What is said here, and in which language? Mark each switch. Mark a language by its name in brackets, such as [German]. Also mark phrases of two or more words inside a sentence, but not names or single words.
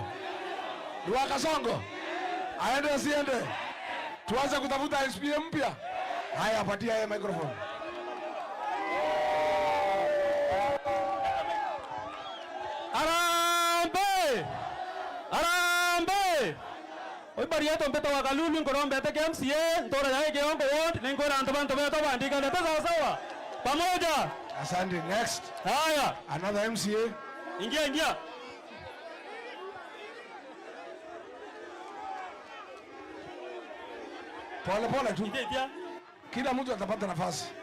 [Swahili] Ni wa Kasongo? Aende asiende? Tuanze kutafuta MCA mpya? Haya, patia yeye microphone. Arambe! Arambe! Oi bariato mbeto wa Kalulu ngoro mbete ke MCA ntora yake kiongo ward ningo ranto banto beto bandika ndio sawa. Pamoja. Asante. Next. Haya. [English] Another MCA. [Swahili] Ingia. Pole tu. Ingia. Kila mtu atapata nafasi.